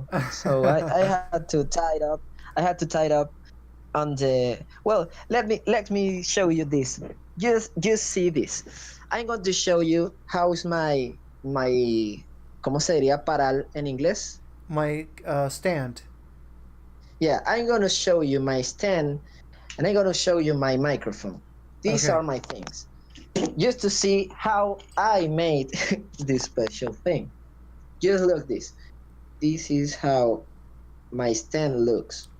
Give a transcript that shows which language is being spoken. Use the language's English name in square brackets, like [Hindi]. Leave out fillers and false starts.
[English] So I had to tie it up. I had to tie it up on the, well, let me show you this. Just see this. I'm going to show you how's my [Spanish] ¿cómo se diría paral en inglés? [English] My stand. Yeah, I'm going to show you my stand, and I'm going to show you my microphone. These Okay. are my things, just to see how I made this special thing. Just look this. This is how my stand looks.